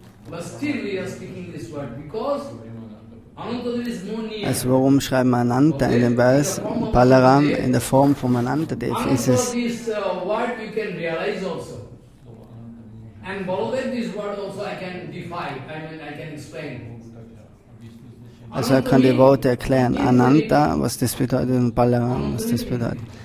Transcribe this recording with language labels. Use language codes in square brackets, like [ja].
[en] But still we are speaking this word because Ananta there is no need. [de] Also warum schreiben wir Ananta in dem Vers? Balaram in der Form von Anantadev ist es. [en] This word you can realize also. And Baladev this word also I can define, I can explain. [de] Also er kann die Worte erklären. Ananta, was das bedeutet, und Balaram, was das bedeutet.